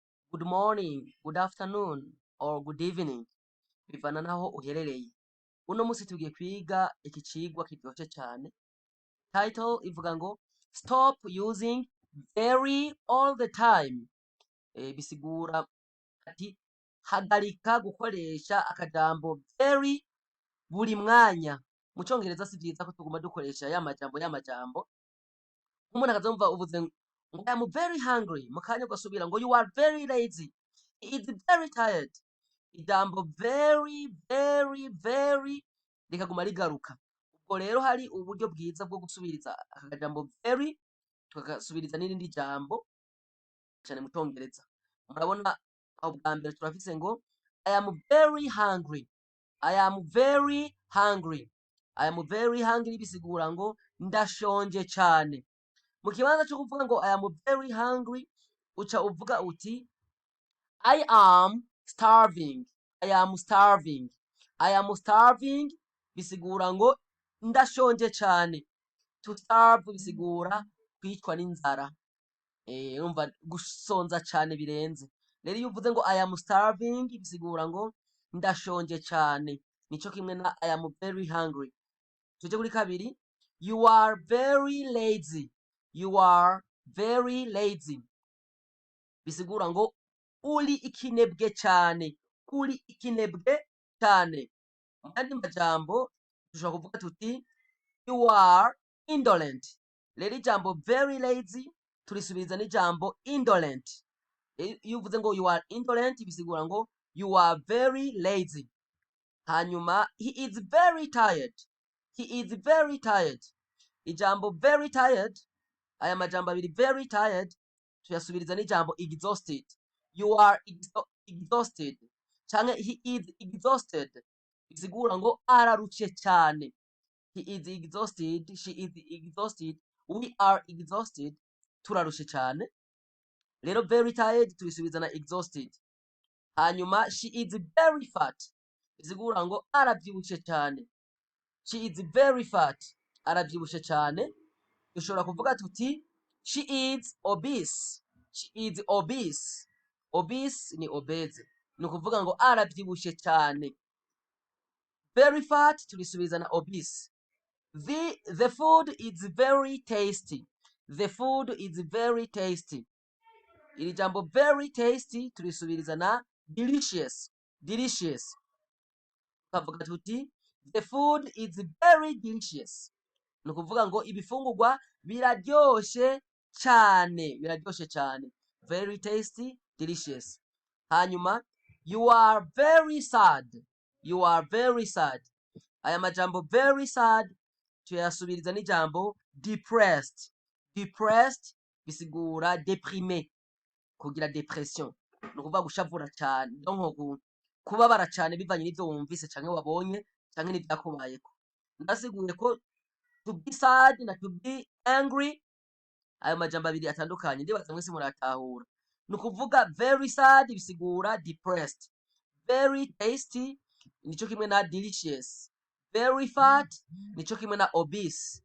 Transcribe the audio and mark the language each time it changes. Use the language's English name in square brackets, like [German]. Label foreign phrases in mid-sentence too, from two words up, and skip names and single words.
[English] good morning, good afternoon, or good evening. [Rundi] Bivana naho uherereye. Uno musi tugiye kwiga iki cigwa kiryoshe cane. [English] Title [Rundi] ivuga ngo [English] stop using very all the time. [Rundi] Bisigura ati hagarika gukoresha akajambo very buri mwanya. Mu congereza si vyiza ko tuguma dukoresha y'amajambo. Umuntu akazumva uvuze ngo [English] I am very hungry. [Rundi] Mu kanya ugasubira ngo [English] you are very lazy. He is very tired. [Rundi] Ijambo very rikaguma rigaruka. Ubwo rero hari uburyo bwiza bwo gusubiriza aka jambo very tukagasubiriza n'irindi jambo cyane mu congereza. Murabona aho bwa mbere turafise ngo [English] I am very hungry. I am very hungry. I am very hungry [Rundi] bisigura ngo ndashonje cyane. Mu kibanza cyo kuvuga ngo [English] I am very hungry [Rundi] uca uvuga uti [English] I am starving. I am starving. I am starving [Rundi] bisigura ngo ndashonje cyane. [English] To starve [Rundi] bisigura kwicwa n'inzara. Urumva gusonza cyane birenze. Rero iyo uvuze ngo [English] I am starving [Rundi] bisigura ngo ndashonje cyane. Nico kimwe na [English] I am very hungry. [Rundi] Tuje kuri kabiri. [English] You are very lazy. You are very lazy. [Rundi] Bisigura ngo uri ikinebwe cyane. Uri ikinebwe cyane. Mu yandi majambo dushobora kuvuga tuti [English] you are indolent. [Rundi] Rero ijambo [English] very lazy [Rundi] turisubiriza n'ijambo indolent. Iyo uvuze ngo [English] you are indolent [Rundi] bisigura ngo [English] you are very lazy. Hanyuma he is very tired. He is very tired. Ijambo very tired, [Rundi] aya majambo abiri [English] very tired [Rundi] tuyasubiriza n'ijambo exhausted. [English] You are exhausted. Canke he is exhausted. [Rundi] Bisigura ngo ararushye cyane. [English] He is exhausted, she is exhausted, we are exhausted, [Rundi] turarushe cyane. Rero [English] very tired [Rundi] tubisubiza na exhausted. [English] Hanyuma she is very fat. [Rundi] Bisigura ngo aravyibushe cyane. [English] She is very fat. [Rundi] Aravyibushe cyane. Dushobora kuvuga tuti [English] she is obese. She is obese. Obese ni obese. [Rundi] Ni kuvuga ngo aravyibushe cyane. [English] Very fat [Rundi] turisubiza na obese. [English] The food is very tasty. The food is very tasty. [Rundi] Iri jambo [English] very tasty [Rundi] tulisubiriza na delicious. [English] Delicious. [Rundi] Tukavuga tuti [English] the food is very delicious. [Rundi] Ni kuvuga ngo ibifungurwa biraryoshe cyane. Biraryoshe cyane. [English] Very tasty, delicious. Hanyuma you are very sad. You are very sad. [Rundi] Aya majambo [English] very sad [Rundi] tuyasubiriza n'ijambo depressed. Depressed bisigura deprimé, kugira depression. No kuvuga gushavura cyane, donc kubabara cyane bivanye n'ivyo wumvise canke wabonye canke n'ivyakubayeko. Ndasiguye ko [English] to be sad [Rundi] na [English] to be angry [Rundi] ayo majambo abiri atandukanye ndibaza mwese muratahura. No kuvuga [English] very sad [Rundi] bisigura depressed. [English] Very tasty [Rundi] nico kimwe na delicious. [English] Very fat [Rundi] nico kimwe na obese.